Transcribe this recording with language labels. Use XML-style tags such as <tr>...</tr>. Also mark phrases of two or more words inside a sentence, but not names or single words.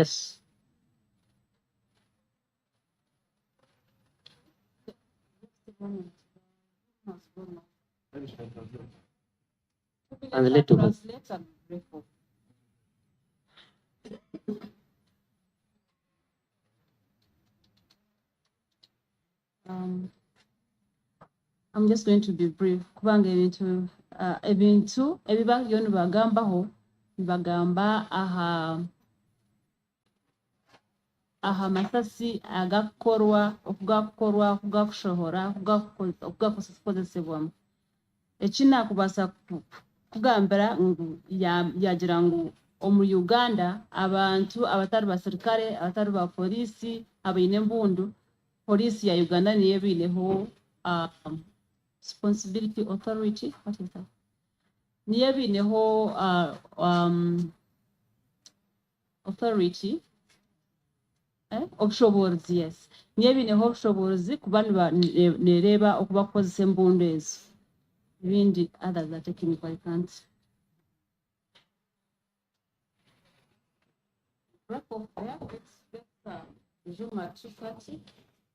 <en>Yes. And lead to who? I'm just going to be brief.</en> <nyn>Kubanga ebintu ebiba byo nibagambaho nibagamba aha masasi okugakorwa okugakushohora okugakozesebwamu ekinakubaasa kugambira ngu yagira ngu omu Uganda abantu abatari basirikare abatari ba polisi abaine embundu polisi ya Uganda niyo biineho</nyn> <en>responsibility authority, what is that?</en> <nyn>Niyo biineho authority obushobozi, yes, niyo biineho obushobozi kuba nereeba okubakozesa embundu ezo.</nyn> <en>Ibindi others are technical, I can't. wrap off there. Let's resume at 2:30.</en>